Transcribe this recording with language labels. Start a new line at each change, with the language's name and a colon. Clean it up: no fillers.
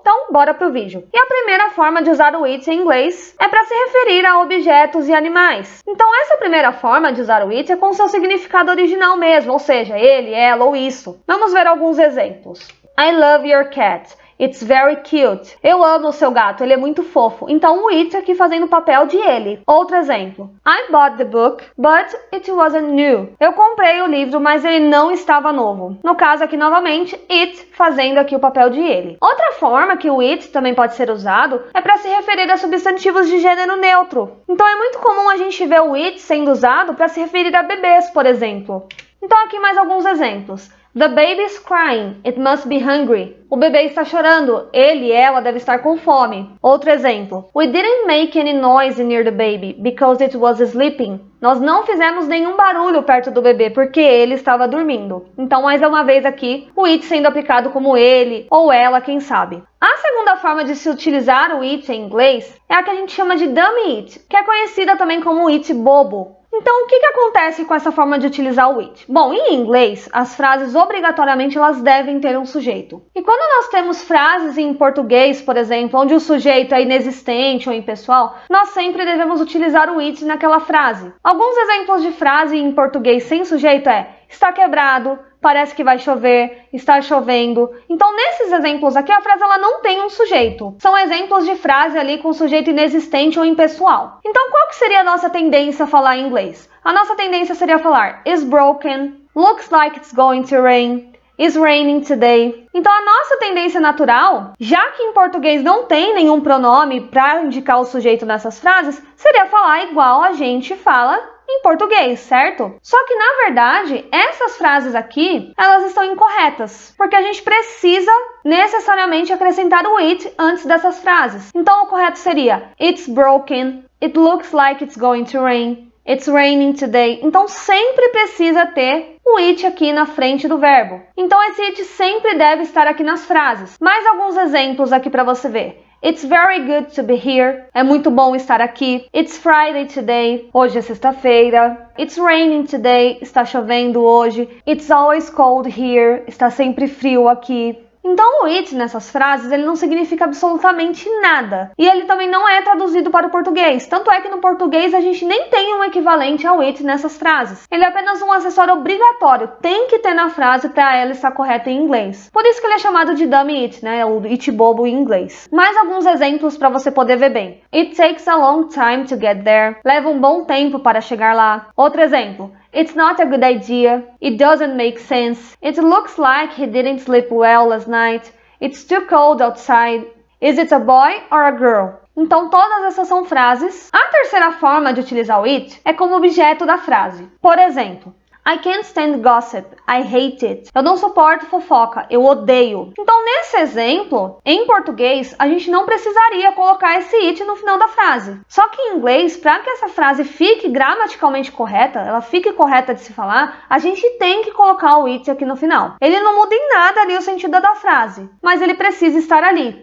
Portuguese: Então, bora pro vídeo. E a primeira forma de usar o it em inglês é para se referir a objetos e animais. Então, essa primeira forma de usar o it é com seu significado original mesmo, ou seja, ele, ela ou isso. Vamos ver alguns exemplos.
English: I love your cat. It's very cute.
Portuguese: Eu amo o seu gato, ele é muito fofo. Então o it aqui fazendo o papel de ele. Outro exemplo.
English: I bought the book, but it wasn't new.
Portuguese: Eu comprei o livro, mas ele não estava novo. No caso aqui novamente, it fazendo aqui o papel de ele. Outra forma que o it também pode ser usado é para se referir a substantivos de gênero neutro. Então é muito comum a gente ver o it sendo usado para se referir a bebês, por exemplo. Então aqui mais alguns exemplos.
English: The baby is crying. It must be hungry.
Portuguese: O bebê está chorando. Ele, ela deve estar com fome. Outro exemplo.
English: We didn't make any noise near the baby because it was sleeping.
Portuguese: Nós não fizemos nenhum barulho perto do bebê porque ele estava dormindo. Então, mais uma vez aqui, o it sendo aplicado como ele ou ela, quem sabe. A segunda forma de se utilizar o it em inglês é a que a gente chama de dummy it, que é conhecida também como it bobo. Então, o que acontece com essa forma de utilizar o it? Bom, em inglês, as frases obrigatoriamente elas devem ter um sujeito. E quando nós temos frases em português, por exemplo, onde o sujeito é inexistente ou impessoal, nós sempre devemos utilizar o it naquela frase. Alguns exemplos de frase em português sem sujeito é está quebrado, parece que vai chover, está chovendo. Então, nesses exemplos aqui, a frase ela não tem um sujeito. São exemplos de frase ali com sujeito inexistente ou impessoal. Então, qual que seria a nossa tendência a falar em inglês? A nossa tendência seria falar
English: is broken, looks like it's going to rain, is raining today.
Portuguese: Então, a nossa tendência natural, já que em português não tem nenhum pronome para indicar o sujeito nessas frases, seria falar igual a gente fala em português, certo? Só que, na verdade, essas frases aqui, elas estão incorretas, porque a gente precisa necessariamente acrescentar o it antes dessas frases. Então, o correto seria
English: It's broken, it looks like it's going to rain, it's raining today.
Portuguese: Então, sempre precisa ter o it aqui na frente do verbo. Então, esse it sempre deve estar aqui nas frases. Mais alguns exemplos aqui para você ver.
English: It's very good to be here.
Portuguese: É muito bom estar aqui.
English: It's Friday today.
Portuguese: Hoje é sexta-feira.
English: It's raining today.
Portuguese: Está chovendo hoje.
English: It's always cold here.
Portuguese: Está sempre frio aqui. Então o it nessas frases ele não significa absolutamente nada. E ele também não é traduzido para o português. Tanto é que no português a gente nem tem um equivalente ao it nessas frases. Ele é apenas um acessório obrigatório. Tem que ter na frase para ela estar correta em inglês. Por isso que ele é chamado de dummy it, o it bobo em inglês. Mais alguns exemplos para você poder ver bem.
English: It takes a long time to get there.
Portuguese: Leva um bom tempo para chegar lá. Outro exemplo.
English: It's not a good idea. It doesn't make sense. It looks like he didn't sleep well last night. It's too cold outside. Is it a boy or a girl?
Portuguese: Então, todas essas são frases. A terceira forma de utilizar o it é como objeto da frase. Por exemplo,
English: I can't stand gossip. I hate it.
Portuguese: Eu não suporto fofoca. Eu odeio. Então, nesse exemplo, em português, a gente não precisaria colocar esse it no final da frase. Só que em inglês, para que essa frase fique gramaticalmente correta, ela fique correta de se falar, a gente tem que colocar o it aqui no final. Ele não muda em nada ali o sentido da frase, mas ele precisa estar ali.